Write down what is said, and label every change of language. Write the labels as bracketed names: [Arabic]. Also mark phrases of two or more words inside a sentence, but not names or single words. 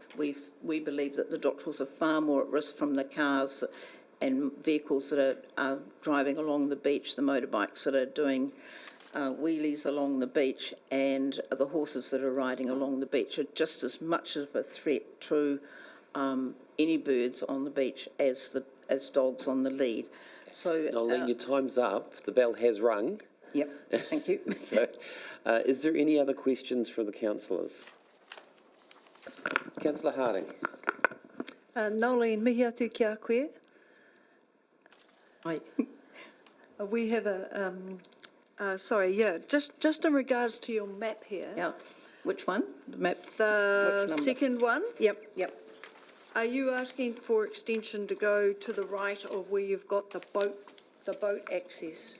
[English] We believe that the dotterels are far more at risk from the cars and vehicles that are driving along the beach, the motorbikes that are doing wheelies along the beach, and the horses that are riding along the beach are just as much of a threat to any birds on the beach as dogs on the lead. So, Nolene, your time's up. The bell has rung. Yep, thank you. So, is there any other questions from the councillors? Councillor Harding. [Māori] Nolene, mihi atu ki a koe. [English] Hi. We have just in regards to your map here. Yeah. Which one? The map? The Which number? second one, Yep. are you asking for extension to go to the right of where you've got the boat access?